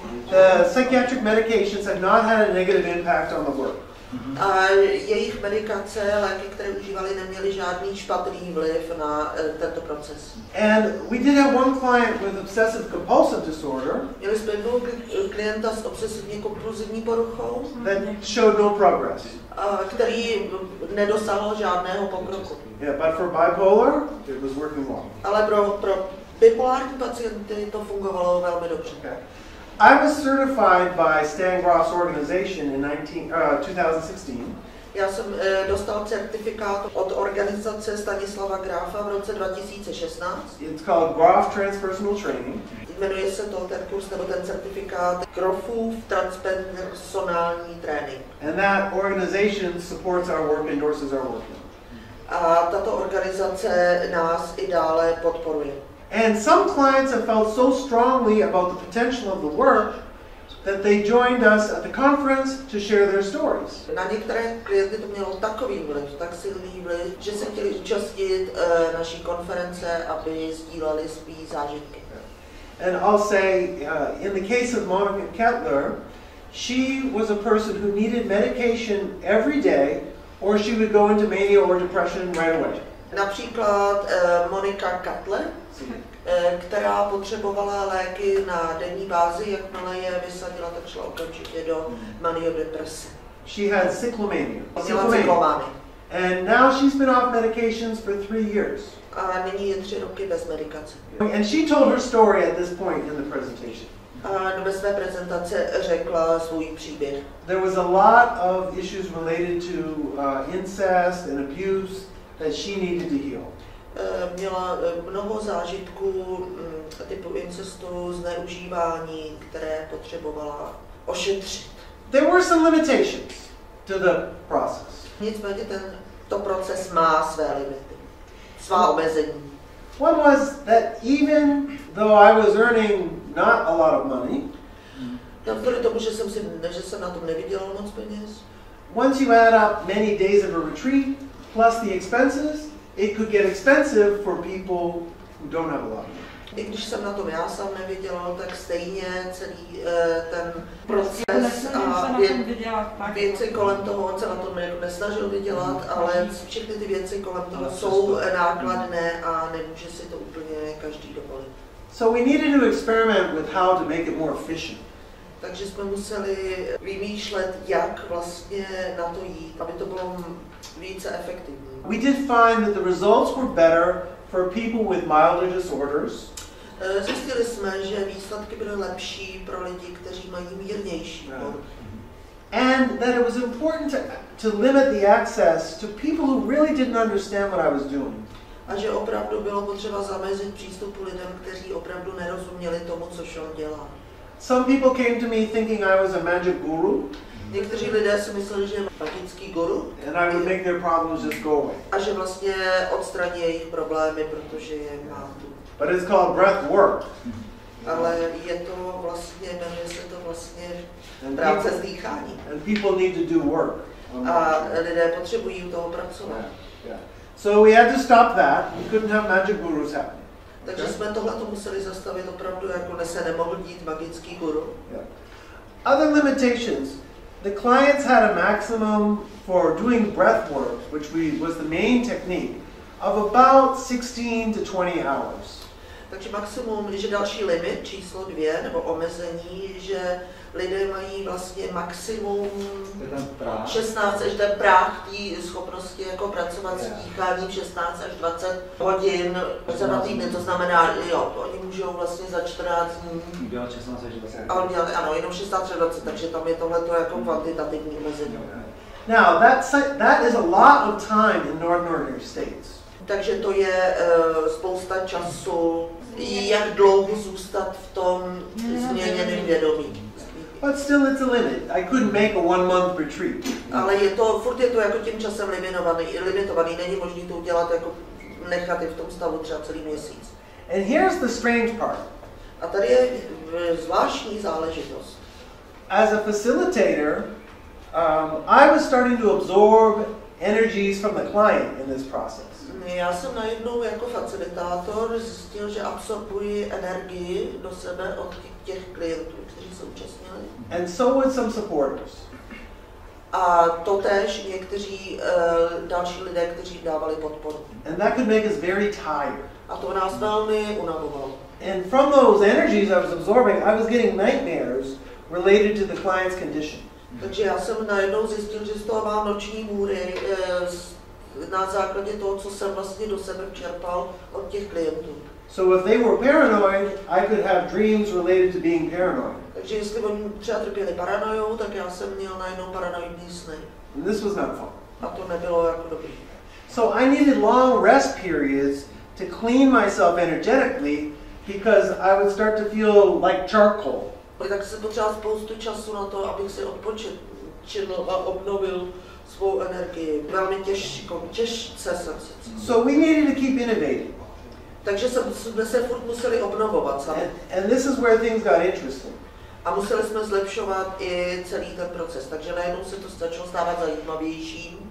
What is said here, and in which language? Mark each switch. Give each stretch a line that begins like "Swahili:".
English: The psychiatric medications have not had a negative impact on the work.
Czech: A jejich medikace, léky, které užívali, neměly žádný špatný vliv na tento proces.
English: And we did have one client with obsessive compulsive disorder.
Czech: Měli jsme jednoho klienta s obsesivně kompulzivní poruchou,
English: that showed no progress.
Czech: Který nedosáhl žádného pokroku.
English: Yeah, but for bipolar, it was working well.
Czech: Ale pro bipolární pacienty to fungovalo velmi dobře.
English: Okay. I was certified by Stan Groff's organization in 2016.
Czech: Já jsem dostal certifikát od organizace Stanislava Graffa v roce 2016.
English: It's called Groff Transpersonal Training.
Czech: Jmenuje se to ten kurz nebo ten certifikát Groffův transpersonální trénink.
English: And that organization supports our work, endorses our work.
Czech: A tato organizace nás i dále podporuje.
English: And some clients have felt so strongly about the potential of the work that they joined us at the conference to share their stories.
Czech: Na některé klienty to mělo takový vliv, tak silný vliv, že se chtěli účastnit naší konference, aby sdíleli svý zážitky.
English: And I'll say, in the case of Monica Kettler, she was a person who needed medication every day, or she would go into mania or depression right away.
Czech: Například Monika Kettler, která potřebovala léky na denní bázi, jakmile je vysadila, tak šla okamžitě do maniodeprese.
English: She had cyclomania. And now she's been off medications for 3 years.
Czech: A nyní je 3 roky bez medikace.
English: And she told her story at this point in the presentation.
Czech: A ve své prezentaci řekla svůj příběh.
English: There was a lot of issues related to incest and abuse that she needed to heal.
Czech: Měla mnoho zážitků typu incestu, zneužívání, které potřebovala ošetřit.
English: There were some limitations to the process.
Czech: Nicméně tento proces má své limity, svá omezení.
English: One was that even though I was earning not a lot of money,
Czech: navzdory tomu, že jsem na tom nevydělal moc peněz,
English: once you add up many days of a retreat plus the expenses, it could get expensive for people who don't have a lot of money.
Czech: I když jsem na tom já sám nevydělal, tak stejně celý ten proces a věci kolem toho, on se na tom nesnažil vydělat, ale všechny ty věci kolem toho jsou nákladné a nemůže si to úplně každý dovolit.
English: So we needed to experiment with how to make it more efficient.
Czech: Takže jsme museli vymýšlet, jak vlastně na to jít, aby to bylo více efektivní.
English: We did find that the results were better for people with milder disorders.
Czech: Zjistili jsme, že výsledky byly lepší pro lidi, kteří mají mírnější poruchy.
English: And that it was important to limit the access to people who really didn't understand what I was doing.
Czech: A že opravdu bylo potřeba zamezit přístupu lidem, kteří opravdu nerozuměli tomu, co Sean dělá.
English: Some people came to me thinking I was a magic guru.
Czech: Někteří lidé si mysleli, že je magický guru.
English: And I would make their problems just go away.
Czech: A že vlastně odstraní jejich problémy, protože je má tu.
English: But it's called breath work.
Czech: ale je to vlastně, jmenuje se to vlastně práce s dýcháním.
English: And people need to do work.
Czech: A lidé potřebují u toho pracovat.
English: Yeah. So we had to stop that. We couldn't have magic gurus happening.
Czech: Takže jsme tohleto museli zastavit opravdu, jako se nemohl dít magický guru.
English: Yeah. Other limitations. The clients had a maximum for doing breath work, which was the main technique, of about 16 to 20 hours.
Czech: Takže maximum, když je další limit, číslo 2, nebo omezení, že lidé mají vlastně maximum 16 až ten práh té schopnosti jako pracovat s dýcháním 16 až 20 hodin za 2 týdny, to znamená, jo, oni můžou vlastně za 14 dní udělat 16 až 20. A oni ano, jenom 16 až 20, takže tam je tohleto jako kvantitativní omezení.
English: Now, that is a lot of time in Northern States.
Czech: Takže to je spousta času, jak dlouho zůstat v tom změněném vědomí.
English: But still it's a limit. I couldn't make a 1 month retreat.
Czech: Ale furt je to jako tím časem limitovaný, není možné to udělat jako nechat je v tom stavu třeba celý měsíc.
English: And here's the strange part.
Czech: A tady je zvláštní záležitost.
English: As a facilitator, I was starting to absorb energies from the client in this process.
Czech: Já jsem najednou jako facilitátor zjistil, že absorbuji energii do sebe od těch klientů, kteří se účastnili.
English: And so would some supporters.
Czech: A totéž někteří další lidé, kteří dávali podporu.
English: And that could make us very tired.
Czech: A to nás velmi unavovalo.
English: And from those energies I was absorbing, I was getting nightmares related to the client's condition.
Czech: Takže já jsem najednou zjistil, že z toho mám noční můry na základě toho, co jsem vlastně do sebe čerpal od těch klientů.
English: So if they were paranoid, I could have dreams related to being paranoid.
Czech: Takže jestli oni třeba trpěli paranojou, tak já jsem měl najednou paranoidní sny.
English: And this was not fun.
Czech: A to nebylo jako dobrý.
English: So I needed long rest periods to clean myself energetically because I would start to feel like charcoal.
Czech: Tak jsem potřeboval spoustu času na to, abych si odpočinul a obnovil svou energii. Velmi těžce jsem se.
English: So we needed to keep innovating.
Czech: Takže jsme se furt museli obnovovat sami.
English: And this is where things got interesting.
Czech: A museli jsme zlepšovat i celý ten proces, takže najednou se to začalo stávat zajímavějším.